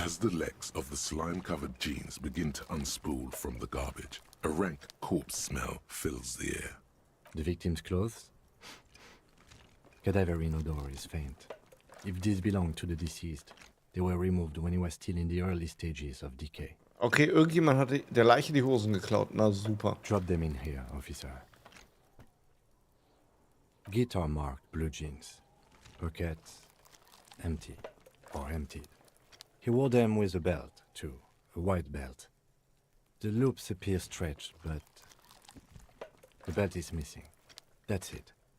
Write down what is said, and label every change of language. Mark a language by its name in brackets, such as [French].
[English] As the legs of the slime-covered jeans begin to unspool from the garbage, a rank corpse smell fills the air. The victim's clothes? Cadaverine odor is faint. If these belong to the deceased, they were removed when he was still in the early stages of decay. [German] Okay, irgendjemand hat der Leiche die Hosen geklaut. Na super. [English] Drop them in here, officer. Guitar-marked blue jeans. Pockets empty or emptied. He wore them with a belt, too. A white belt. The loops appear stretched, but the belt is missing. That's it.